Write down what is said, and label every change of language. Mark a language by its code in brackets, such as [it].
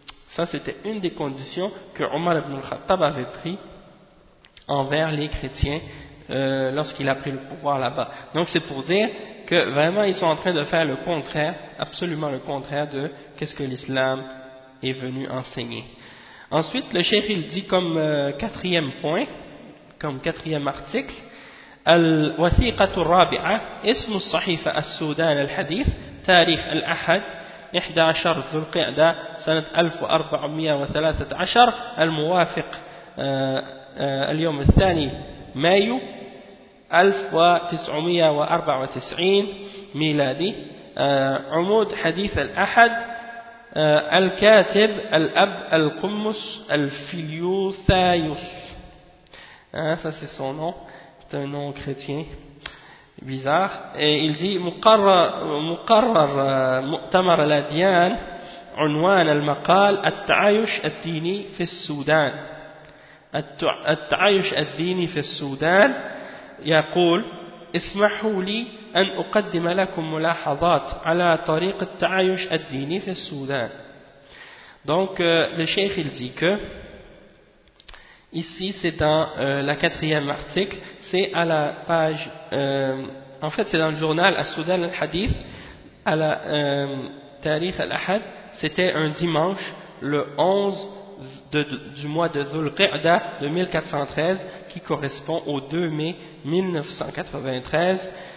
[fr] Ça c'était une des conditions que Omar ibn al-Khattab avait pris envers les chrétiens lorsqu'il a pris le pouvoir là-bas. Donc c'est pour dire que vraiment ils sont en train de faire le contraire, absolument le contraire de qu'est-ce que l'islam est venu enseigner. Ensuite le cheikh il dit comme quatrième point, comme quatrième article, [ar] الوثيقة الرابعة اسم الصحيفة السودان الحديث تاريخ الأحد 11 ذو القعدة سنة 1413 الموافق اليوم الثاني مايو 1994 ميلادي عمود حديث الأحد الكاتب الأب القمص الفيليوثايوس. [fr] Ça c'est son nom, c'est un nom chrétien bizarre. Et il dit [ar] مقرر مؤتمر الأديان عنوان المقال التعايش الديني في السودان. التعايش الديني في السودان يقول اسمحوا لي أن أقدم لكم ملاحظات على طريق التعايش الديني في السودان. [fr] Donc le cheikh il dit que ici c'est dans la quatrième article, c'est à la page en fait c'est dans le journal As-Soudan al-Hadith à la Tarikh al-Ahad, c'était un dimanche le 11 du mois de Dhul-Qi'da de 1413, qui correspond au 2 mai 1993.